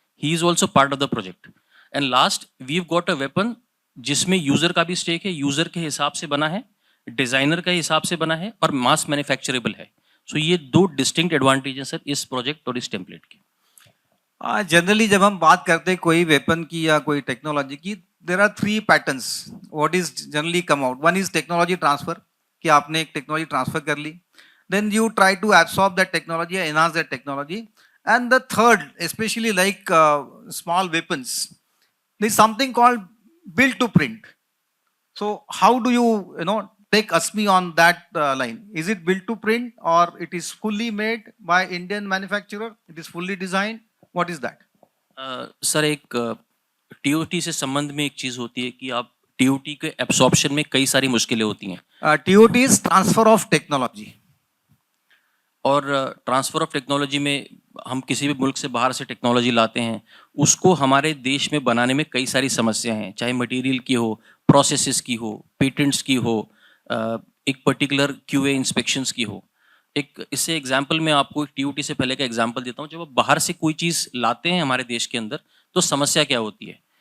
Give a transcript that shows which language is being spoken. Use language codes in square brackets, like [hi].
[en] He is also part of the project. And last, we have got a weapon [hi] जिसमें user का भी stake है, user के हिसाब से बना है, डिज़ाइनर के हिसाब से बना है और मास मैन्युफैक्चरेबल है. सो ये 2 डिस्टिंक्ट एडवांटेज हैं सर इस प्रोजेक्ट और इस टेम्पलेट के. जनरली जब हम बात करते हैं कोई वेपन की या कोई टेक्नोलॉजी की, [en] There are 3 patterns what is generally come out. One is technology transfer, [hi] कि आपने एक टेक्नोलॉजी ट्रांसफर कर ली. [en] Then you try to absorb that technology, enhance that technology. And the third, especially like small weapons, there's something called build to print. So how do you take ASMI on that line? Is it build to print or it is fully made by Indian manufacturer? It is fully designed? What is that? [hi] Sir, एक TOT से संबंध में एक चीज़ होती है कि आप TOT के एब्सॉर्प्शन में कई सारी मुश्किलें होती हैं. [en] TOT is transfer of technology. [hi] और ट्रांसफ़र ऑफ टेक्नोलॉजी में हम किसी भी मुल्क से बाहर से टेक्नोलॉजी लाते हैं, उसको हमारे देश में बनाने में कई सारी समस्याएं हैं, चाहे मटेरियल की हो, प्रोसेसेस की हो, पेटेंट्स की हो, एक पर्टिकुलर QA इंस्पेक्शंस की हो. एक इससे एग्जांपल मैं आपको एक TOT से पहले का एग्जांपल देता हूँ. जब आप बाहर से कोई चीज़ लाते हैं हमारे देश के अंदर तो समस्या क्या होती है.